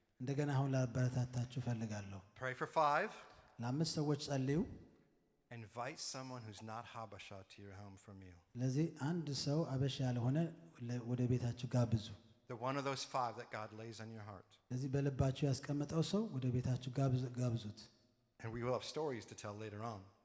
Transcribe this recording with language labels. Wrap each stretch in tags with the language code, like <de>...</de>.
<am>እንደገና አሁን ላበረታታችሁ ፈልጋለሁ</am> <en>Pray for 5.</en> <am>ለአምስት ሰዎች ጸልዩ</am> <en>Invite someone who's not Habesha to your home for a meal.</en> <am>ለዚህ አንድ ሰው አበሻ ያልሆነ ወደ ቤታችሁ ጋብዙ</am> <en>The one of those 5 that God lays on your heart.</en> <am>ለዚህ በልባችሁ ያስቀመጠው ሰው ወደ ቤታችሁ ጋብዙት</am> <en>And we will have stories to tell later on.</en>